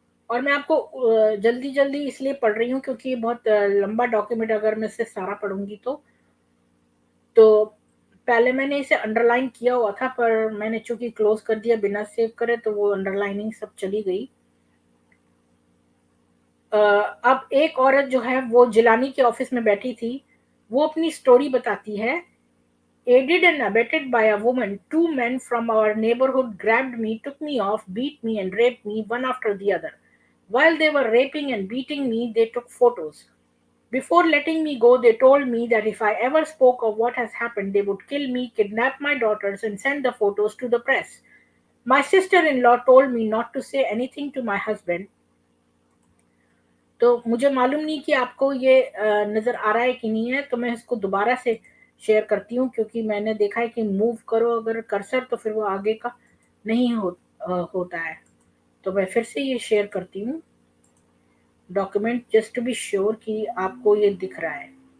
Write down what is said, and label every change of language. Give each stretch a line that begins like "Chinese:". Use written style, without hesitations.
Hindi: और मैं आपको जल्दी जल्दी इसलिए पढ़ रही हूँ क्योंकि ये बहुत लंबा डॉक्यूमेंट, अगर मैं इसे सारा पढ़ूंगी तो पहले मैंने इसे अंडरलाइन किया हुआ था, पर मैंने चूंकि क्लोज कर दिया बिना सेव करे तो वो अंडरलाइनिंग सब चली गई। अब एक औरत जो है वो जिलानी के ऑफिस में बैठी थी, वो अपनी स्टोरी बताती है।
English: Aided and abetted by a woman, 2 men from our neighborhood grabbed me, took me off, beat me, and raped me one after the other. While they were raping and beating me, they took photos. Before letting me go, they told me that if I ever spoke of what has happened, they would kill me, kidnap my daughters, and send the photos to the press. My sister in law told me not to say anything to my husband.
Hindi: तो मुझे मालूम नहीं कि आपको ये नज़र आ रहा है कि नहीं है, तो मैं इसको दोबारा से शेयर करती हूँ क्योंकि मैंने देखा है कि मूव करो अगर कर्सर तो फिर वो आगे का नहीं होता है। तो मैं फिर से ये शेयर करती हूँ document,
English: just to be sure
Hindi: कि आपको ये दिख रहा है।